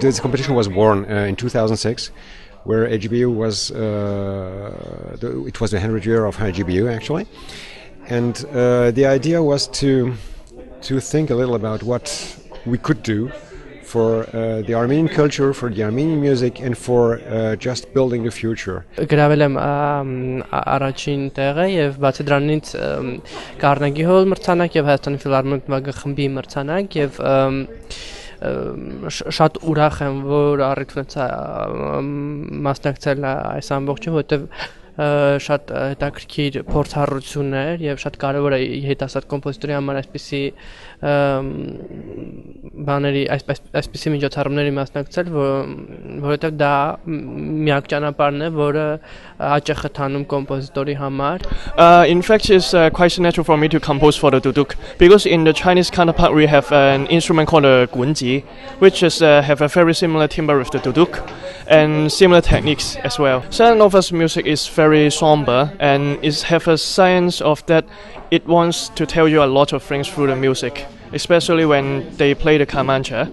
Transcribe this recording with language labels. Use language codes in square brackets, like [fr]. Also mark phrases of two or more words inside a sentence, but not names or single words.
[en] This competition was born in 2006, where AGBU was, it was the 100th year of AGBU actually, and the idea was to think a little about what we could do for the Armenian culture, for the Armenian music, and for just building the future. [hy] Գրավել եմ առաջին տեղը եւ բացի դրանից Կարնեգի հոլ մրցանակ եւ Հայաստանի ֆիլհարմոնիկ նվագախմբի մրցանակ եւ շատ ուրախ եմ, որ առիթ ունեցա մասնակցել այս ամբողջը, որտեղ շատ հետաքրքիր փորձառություն էր եւ շատ կարեւոր է հետասար կոմպոզիտորի համար այսպիսի բաների այսպիսի միջոցառումների մասնակցել, որովհետեւ դա միակ ճանապարհն է, որը աճ է խթանում կոմպոզիտորի համար. [en] In fact, it's quite natural for me to compose for the duduk, because in the Chinese counterpart we have an instrument called the gunji, which is have a very similar timbre with the duduk and similar techniques as well. Sayat Nova's music is very somber and it has a science of that it wants to tell you a lot of things through the music, especially when they play the kamancha.